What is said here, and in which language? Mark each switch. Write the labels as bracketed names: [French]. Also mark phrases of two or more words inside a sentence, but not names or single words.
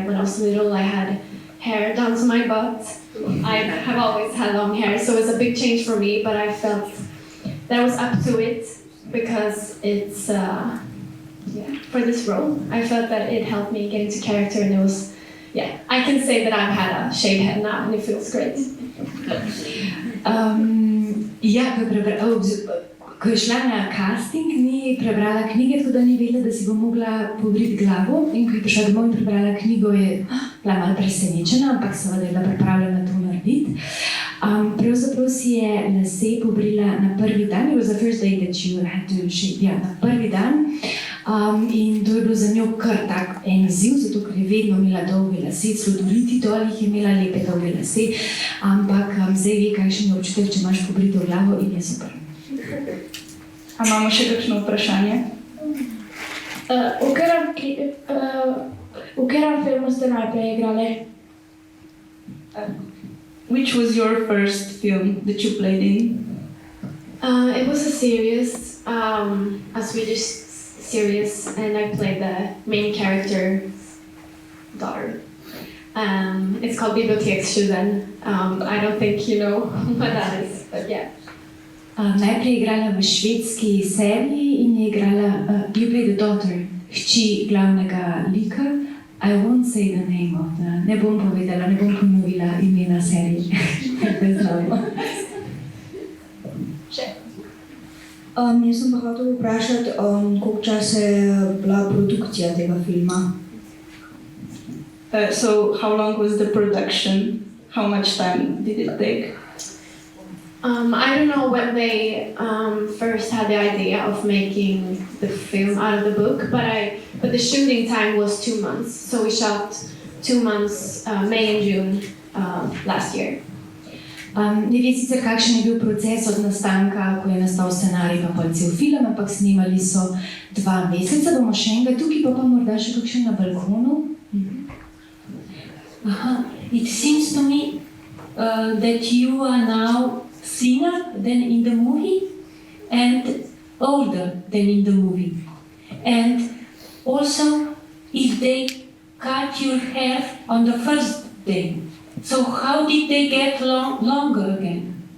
[English] When I was little, I had hair down to my butt. I have always had long hair, so it was a big change for me, but I felt that I was up to it because it's, for this role. I felt that it helped me get into character, and it was, I can say that I've had a shaved head now, and it feels great. [Slovenian] Ko je šla na casting, ni prebrala knjige, tako da ni vedela, da si bo mogla pobriti glavo. In ko je prišla domov in prebrala knjigo, je bila malo presenečena, ampak seveda je bila pripravljena to narediti. Pravzaprav si je lase pobrila na prvi dan. [English] It was the first day that you had to shave. [Slovenian] Ja, na prvi dan. In to je bilo za njo kar tak en izziv, zato ker je vedno imela dolge lase, celo do riti dol jih je imela lepe dolge lase. Ampak zdaj ve, kakšen je občutek, če imaš pobrito glavo, in je super. A imamo še kakšno vprašanje? V katerem filmu ste najprej igrali? [English] Which was your first film that you played in? It was a series, a Swedish series, and I played the main character's daughter. It's called Biblioteksjuven. I don't think you know what that is, but yeah. [Slovenian] Najprej je igrala v švedski seriji in je igrala [English] You Play the Daughter, [Slovenian] hči glavnega lika. [English] I won't say the name of the... [Slovenian] Ne bom povedala, ne bom ponovila imena serije. Ne znamo. Jaz sem pa hotel vprašati, koliko časa je bila produkcija tega filma? [English] So how long was the production? How much time did it take? I don't know when they first had the idea of making the film out of the book, but the shooting time was 2 months. So we shot 2 months, May and June last year. [Slovenian] Ne ve sicer, kakšen je bil proces od nastanka, ko je nastal scenarij pa pol cel film, ampak snemali so 2 meseca. Bomo še enega tukaj, pa morda še kakšen na balkonu. [English] It seems to me that you are now thinner than in the movie and older than in the movie. And also, if they cut your hair on the first day, so how did they get longer again?